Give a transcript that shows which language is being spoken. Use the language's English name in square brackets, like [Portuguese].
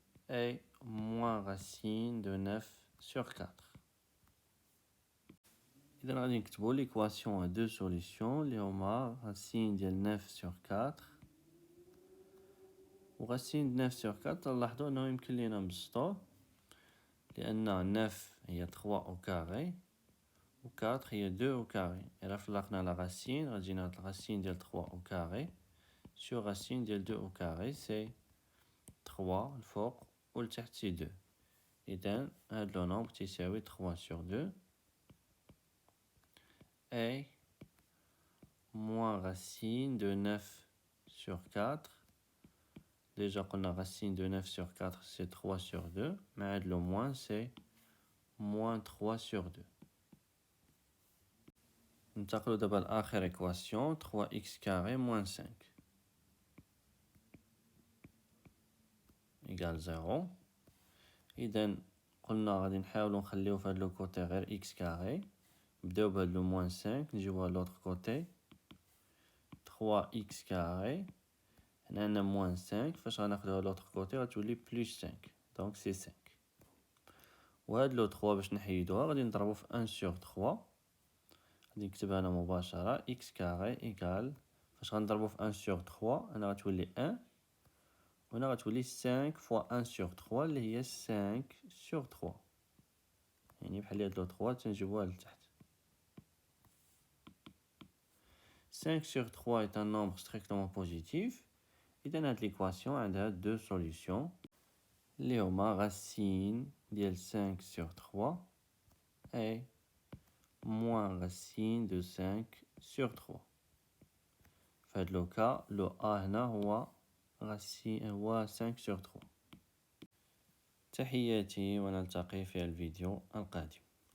[French] Et moins racine de 9 sur 4. إذا غادي نكتبو l'équation à deux solutions اللي هما racine ديال 9 sur 4 و racine de 9 sur 4. [Arabic] تلاحظوا انه يمكن لينا نبسطوه لان 9 هي 3 au carré و 4 هي 2 au carré. إلا فرقنا la racine غادي جينا racine ديال 3 au carré sur racine ديال 2 au carré c'est 3 الفوق و لتحت سي 2. [French] إذا هاد لو نومبر تيساوي 3 sur 2 et moins racine de 9 sur 4. Déjà qu'on a racine de 9 sur 4, c'est 3 sur 2. Mais le moins, c'est moins 3 sur 2. [Arabic] ننتقلوا دابا لآخر équation 3x carré moins 5 égale 0. إذا قلنا غادي نحاولوا نخليو في هاد لو كوتي غير x carré. نبداو بهاد لو moins 5 نجيبوها لوطر كوتي 3x carré. هنا عندنا moins 5 فاش غناخدوها لوطر كوتي غتولي بلس 5 دونك سي 5. وهاد لو 3 باش نحيدوها غادي نضربو في 1 sur 3. غادي نكتبها انا مباشرة x كاري إيكال فاش غنضربو في 1 sur 3 هنا غتولي 1 وهنا غتولي 5 fois 1 sur 3 اللي هي 5 sur 3. يعني بحال هاد لو 3 تنجيبوها لتحت. [French] 5 sur 3 est un nombre strictement positif. إذا هاد l'équation عندها deux solutions اللي هما racine ديال 5 sur 3 et moins racine de 5 sur 3. [Arabic] في هاد لو كا لو A هنا هو racine هو 5 sur 3. تحياتي ونلتقي في الفيديو القادم.